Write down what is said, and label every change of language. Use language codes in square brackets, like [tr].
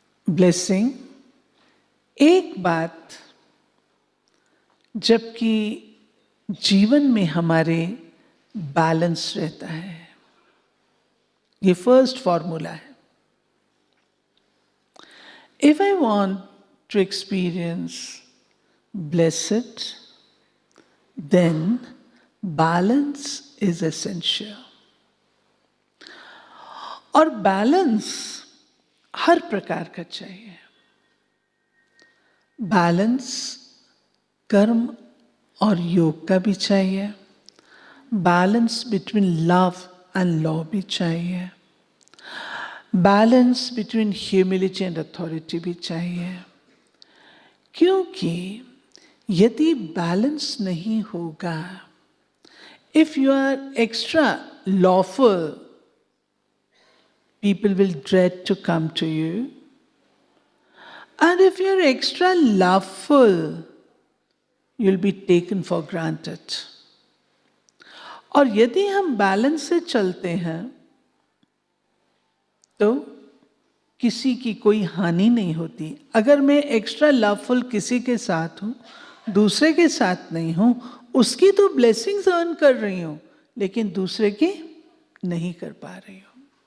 [hi] Blessing एक बात जबकि जीवन में हमारे बैलेंस रहता है, ये फर्स्ट फॉर्मूला है। [en] If I want to experience blessed, then balance is essential. [hi] और बैलेंस हर प्रकार का चाहिए। बैलेंस कर्म और योग का भी चाहिए, [en] balance between love and law [hi] भी चाहिए, [en] balance between humility and authority [hi] भी चाहिए। क्योंकि यदि बैलेंस नहीं होगा, [en] If you are extra lawful, people will dread to come to you, and if you're extra loveful, you'll be taken for granted. [hi] और यदि हम बैलेंस से चलते हैं तो किसी की कोई हानि नहीं होती। अगर मैं एक्स्ट्रा लवफुल किसी के साथ हूं, दूसरे के साथ नहीं हूं, उसकी तो ब्लेसिंग्स अर्न कर रही हूं, लेकिन दूसरे की नहीं कर पा रही हूं।